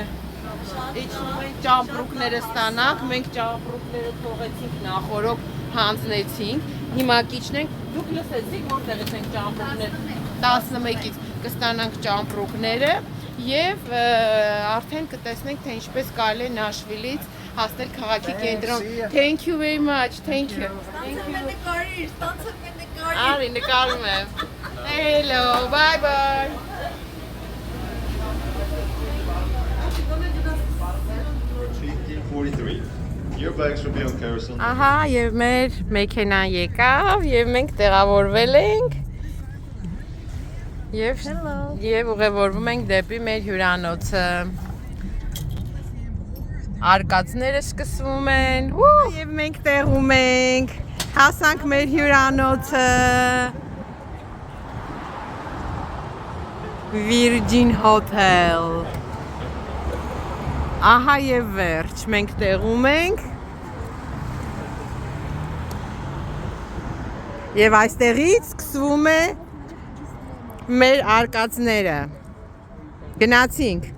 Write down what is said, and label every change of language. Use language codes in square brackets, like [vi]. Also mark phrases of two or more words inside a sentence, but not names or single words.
[hy] իջնում ենք ճամպրուկները ստանանք, մենք ճամպրուկները թողեցինք նախորոք, հանձնեցինք, հիմա կիջնենք, դուք լսեցիք որտեղից ենք ճամպրուկներ, 11-ից կստանանք ճամպրուկները եւ արդեն կտեսնենք թե ինչպես կարելի է Նաշվիլից հասնել քաղաքի կենտրոն։ [en] Thank you very much. Thank you. [hy] Արի նկարում եմ։ [en] Hello, bye bye. Your bags will be on carousel. [hy] Ահա եւ մեր մեքենան եկավ եւ մենք տեղավորվել ենք Եվ ուղևորվում ենք դեպի մեր հյուրանոցը։ Արկածները սկսվում են։ Եվ մենք տեղում ենք։ Հասանք մեր հյուրանոցը։ Virgin Hotel։ Ահա եւ վերջ, մենք տեղում ենք։ Եվ այստեղից սկսվում է մեր արկածները։ Գնացինք։